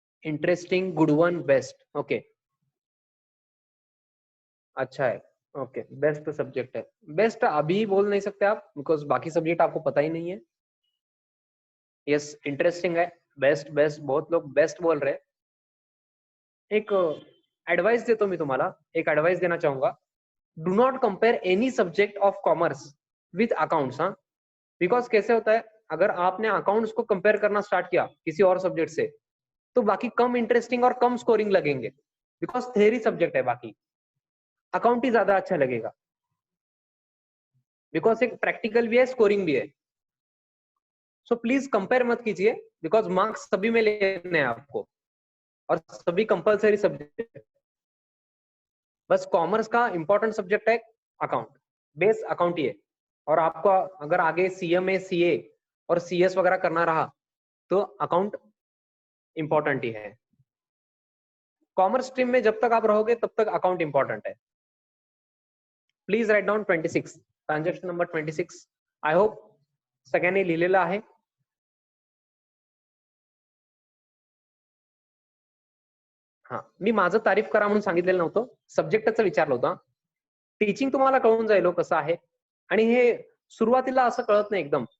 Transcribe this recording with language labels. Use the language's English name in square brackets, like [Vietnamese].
[English] Interesting, good one, best. Okay, [Hindi] अच्छा है. Okay, best subject है. बेस्ट अभी बोल नहीं सकते आप बिकॉज बाकी सब्जेक्ट आपको पता ही नहीं है. यस, इंटरेस्टिंग है. बेस्ट बेस्ट बहुत लोग बेस्ट बोल रहे हैं. [Marathi] एक एडवाइस देतो मी तुम्हाला, [Hindi] एक एडवाइस देना चाहूंगा. [English] Do not compare any subject of commerce with accounts. [Hindi] हाँ, बिकॉज कैसे होता है, अगर आपने अकाउंट्स को कंपेयर करना स्टार्ट किया किसी और सब्जेक्ट से तो बाकी कम इंटरेस्टिंग और कम स्कोरिंग लगेंगे, बिकॉज थेरी सब्जेक्ट है. बाकी अकाउंट ही ज्यादा अच्छा लगेगा बिकॉज एक प्रैक्टिकल भी है, स्कोरिंग भी है. सो प्लीज कंपेयर मत कीजिए बिकॉज मार्क्स सभी में लेने हैं आपको और सभी कंपलसरी सब्जेक्ट. बस कॉमर्स का इंपॉर्टेंट सब्जेक्ट है अकाउंट, बेस अकाउंट ही है. और आपको अगर आगे सीएमए, सीए और सीएस वगैरह करना रहा तो अकाउंट इंपॉर्टेंट ही है. कॉमर्स स्ट्रीम में जब तक आप रहोगे तब तक अकाउंट इंपॉर्टेंट है. [English] Please write down 26 transaction number 26. I hope [Marathi] सगळ्यांनी लिहिलेलं आहे. हा, मी माझं तारीफ करा म्हणून सांगितलेलं नव्हतं, सब्जेक्टचं विचारलं होतं. टीचिंग तुम्हाला कळून जाईल कसं आहे. आणि हे सुरुवातीला असं कळत नाही एकदम.